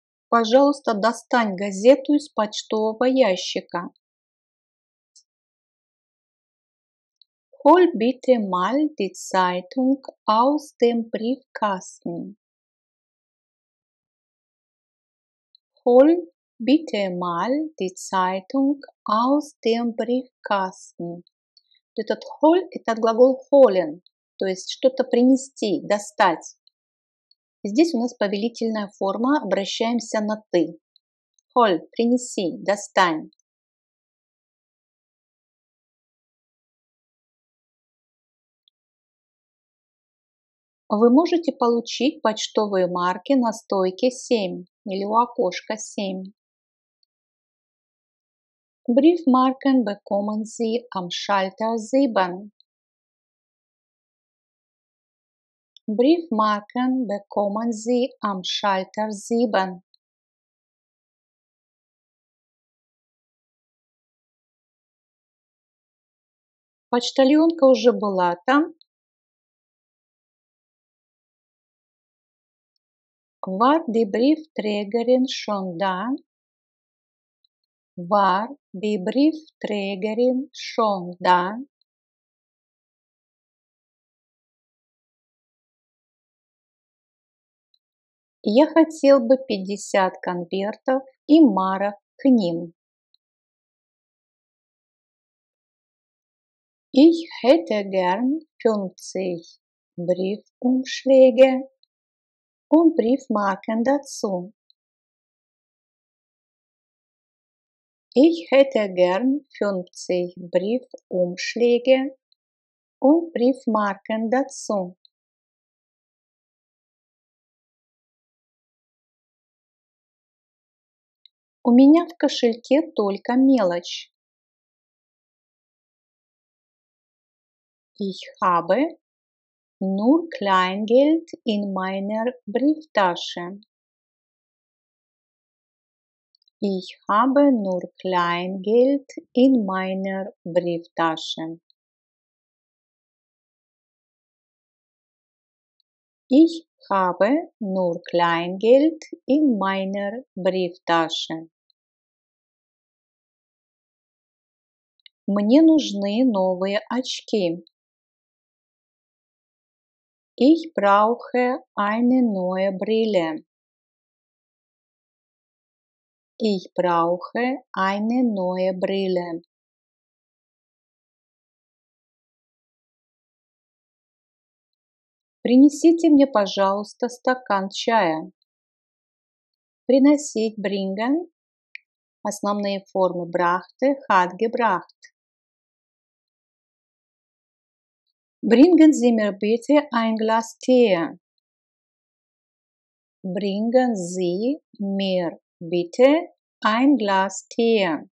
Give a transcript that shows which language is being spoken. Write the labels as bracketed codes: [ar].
[ru] Пожалуйста, достань газету из почтового ящика. [de] Hol bitte mal die Zeitung aus dem Briefkasten. Hol bitte mal die Zeitung aus dem Briefkasten. [ru] Этот hol – это глагол holen, то есть что-то принести, достать. Здесь у нас повелительная форма, обращаемся на ты. Hol – принеси, достань. Вы можете получить почтовые марки на стойке 7 или у окошка 7. [de] Briefmarken bekommen Sie am Schalter 7. Briefmarken bekommen Sie am Schalter 7. [ru] Почтальонка уже была там. [de] War die Briefträgerin schon da? War die Briefträgerin schon da? [ru] Я хотел бы 50 конвертов и марок к ним. [de] Ich hätte gern 50 Briefumschläge und Briefmarken dazu. Ich hätte gern 50 Briefumschläge und Briefmarken dazu. [ru] У меня в кошельке только мелочь. [de] Ich habe nur Kleingeld in meiner Brieftasche. Ich habe nur Kleingeld in meiner Brieftasche. Ich habe nur Kleingeld in meiner Brieftasche. [ru] Мне нужны новые очки. [de] Ich brauche eine neue Brille. Ich brauche eine neue Brille. [ru] Принесите мне, пожалуйста, стакан чая. Приносить, [de] bringen. [ru] Основные формы [de] brachte, hat gebracht. Bringen Sie mir bitte ein Glas Tee. Bringen Sie mir bitte ein Glas Tee.